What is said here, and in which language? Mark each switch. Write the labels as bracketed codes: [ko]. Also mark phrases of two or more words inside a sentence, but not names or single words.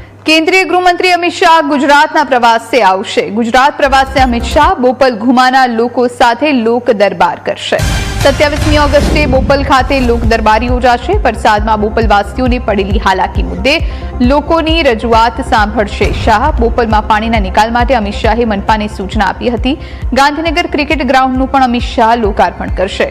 [gu] કેન્દ્રીય ગૃહમંત્રી અમિત શાહ ગુજરાતના પ્રવાસે આવશે। ગુજરાત પ્રવાસે અમિત શાહ બોપલ ઘુમાના લોકો સાથે લોક દરબાર કરશે। 27મી ઓગસ્ટે બોપલ ખાતે લોક દરબાર યોજાશે। વરસાદમાં બોપલવાસીઓને પડેલી હાલાકી મુદ્દે લોકોની રજૂઆત સાંભળશે શાહ। બોપલમાં પાણીના નિકાલ માટે અમિત શાહે મનપાને સૂચના આપી હતી। ગાંધીનગર ક્રિકેટ ગ્રાઉન્ડનું પણ અમિત શાહ લોકાર્પણ કરશે।